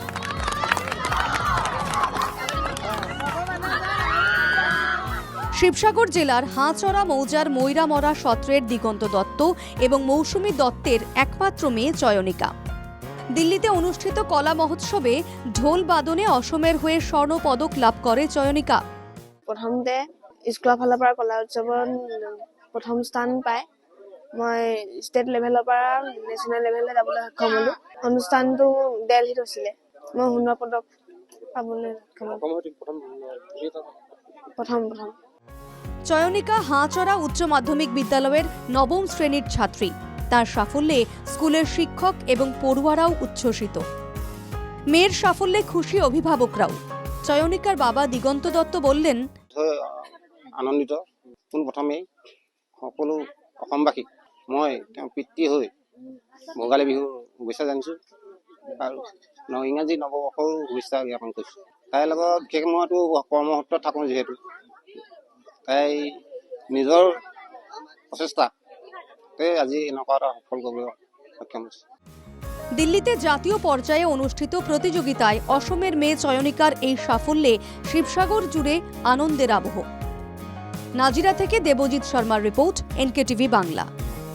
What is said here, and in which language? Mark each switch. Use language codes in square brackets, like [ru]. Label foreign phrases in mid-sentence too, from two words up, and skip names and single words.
[bn] শিবসাগর জেলার হাঁচড়া মৌজার ময়রামরা সত্রের দিগন্ত দত্ত এবং মৌসুমী দত্তের একমাত্র মেয়ে চয়নিকা। দিল্লিতে অনুষ্ঠিত কলা মহোৎসবে ঢোল বাদনে অসমের হয়ে স্বর্ণ পদক লাভ করে চয়নিকা। [as] প্ৰথমতে স্কুলৰ ফালৰ পৰা কলা উৎসৱত প্ৰথম স্থান পায়। মই [en] state level [as] পৰা [en] national level [as] যাবলৈ সক্ষম হ'লোঁ। অনুষ্ঠানটো দিল্লীত হৈছিলে। মই সোণৰ পদক পাবলৈ সক্ষম হ'লোঁ। প্ৰথম [bn] চয়নিকা হাঁচড়া উচ্চ মাধ্যমিক বিদ্যালয়ের নবম শ্রেণীর ছাত্রী। তার সাফল্যে স্কুলের শিক্ষক এবং পড়ুয়ারাও উচ্ছ্বসিত। মেয়ের সাফল্যে খুশি অভিভাবকরাও। চয়নিকার বাবা দিগন্ত দত্ত বললেন, [as] আনন্দিত। পোনপ্ৰথমে সকলো অসমবাসীক মই তেওঁৰ পিতৃ হৈ ভোগালী বিহুৰ শুভেচ্ছা জানিছোঁ আৰু ইংৰাজী নৱবৰ্ষৰো শুভেচ্ছা জ্ঞাপন কৰিছোঁ। তাইৰ লগত বিশেষ মইতো কৰ্মসূত্ৰত থাকোঁ, যিহেতু তাই নিজৰ প্ৰচেষ্টাতে আজি এনেকুৱা এটা সফল কৰিবলৈ সক্ষম হৈছে। [bn] দিল্লিতে জাতীয় পর্যায়ে অনুষ্ঠিত প্রতিযোগিতায় অসমের মেয়ে চয়নিকার এই সাফল্যে শিবসাগর জুড়ে আনন্দের আবহ। নাজিরা থেকে দেবজিৎ শর্মার রিপোর্ট, এনকেটিভি বাংলা।